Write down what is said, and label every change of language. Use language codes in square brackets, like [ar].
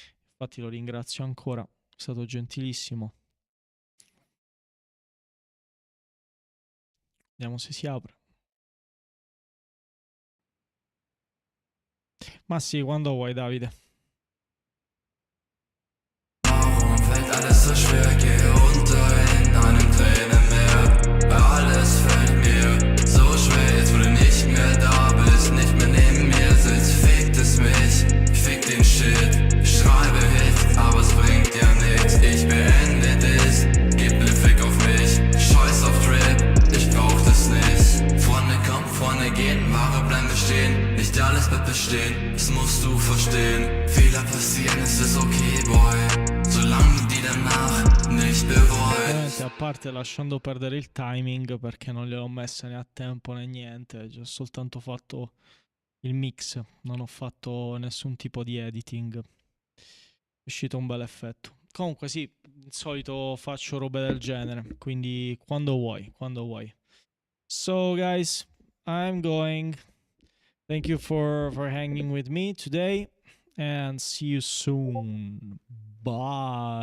[it] Infatti lo ringrazio ancora, è stato gentilissimo. Vediamo se si apre. Ma sì, quando vuoi Davide. [de] Warum fällt alles so schwer? Gehe unter in einem Tränenmeer. Alles fällt mir so schwer, jetzt wo du nicht mehr da bist, nicht mehr neben mir sitzt, fickt es mich, fick den Shit, ich schreibe Hits, aber es bringt ja nichts. Ich beende das, gib ne Fick auf mich, scheiß auf Trip, ich brauch das nicht. Freunde kommen, Freunde gehen, Ware bleiben bestehen, nicht alles bleibt bestehen, das musst du verstehen. Fehler passieren, es ist okay, boy, solange du die danach nicht bereust. [it] Ovviamente, a parte lasciando perdere il timing perché non gliel'ho messa né a tempo né niente, ho soltanto fatto il mix, non ho fatto nessun tipo di editing. È uscito un bel effetto. Comunque sì, di solito faccio robe del genere, quindi quando vuoi. [en] So guys, I'm going. Thank you for hanging with me today and see you soon. Bye.